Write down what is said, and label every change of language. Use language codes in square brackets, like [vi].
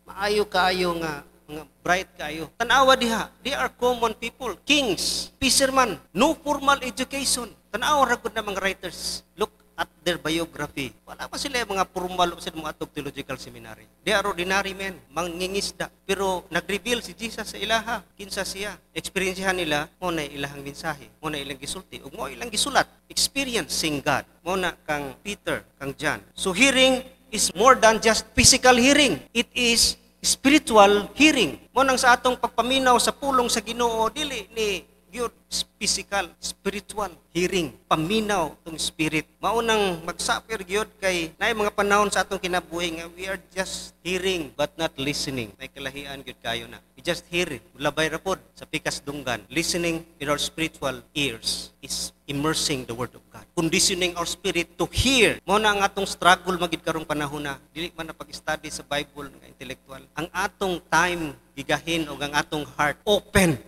[ceb] Maayo kaayo nga mga bright kaayo. Tan-awa diha, [en] they are common people, kings, fishermen, no formal education. [ceb] Tan-awa ra gud na mga writers. [en] Look at their biography. [ceb] Wala pa sila mga formal sa mga atong theological seminary. [en] They are ordinary men, [ceb] mangingisda. Pero nag-reveal si Jesus sa ilaha. Kinsa siya. Experiencehan nila, mo na ilahang mensahe, mo na ilang gisulti, ug mo ilang gisulat. Experiencing God. Mo na kang Peter, kang John. [en] So hearing is more than just physical hearing. It is spiritual hearing. [ceb] Mo nang sa atong pagpaminaw sa pulong sa Ginoo, dili ni gyud physical, spiritual hearing, paminaw tong spirit. Maunang magsuffer gyud kay naay mga panahon sa atong kinabuhi nga [en] we are just hearing but not listening. [ceb] May kalahian gyud kayo na. [en] We just hear it. [ceb] Labay ra pod sa pikas dunggan. [en] Listening in our spiritual ears is immersing the Word of God. Conditioning our spirit to hear. [ceb] Mo na ang atong struggle magid karong panahon na dili man na pag-study sa Bible nga intellectual. Ang atong time gigahin o ang atong heart open.